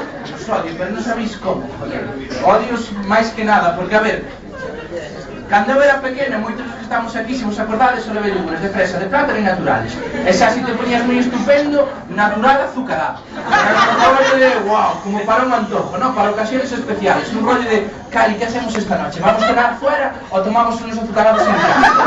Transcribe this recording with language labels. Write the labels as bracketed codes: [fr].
[es] Los odio, pero non sabéis como, joder. [gl] Odios máis que nada, porque a ver, cando eu era pequeno, moitos que estamos aquí, se vos acordades, só levei yogures de fresa, de plátano e naturales. E xa si te poñías moi estupendo, natural azucarado. [es] Era un rollo de, wow, como para un antojo, ¿no? Para ocasiones especiales. Un rollo de, Cari, ¿qué hacemos esta noche? ¿Vamos a cenar fuera o tomamos unos azucarados en casa?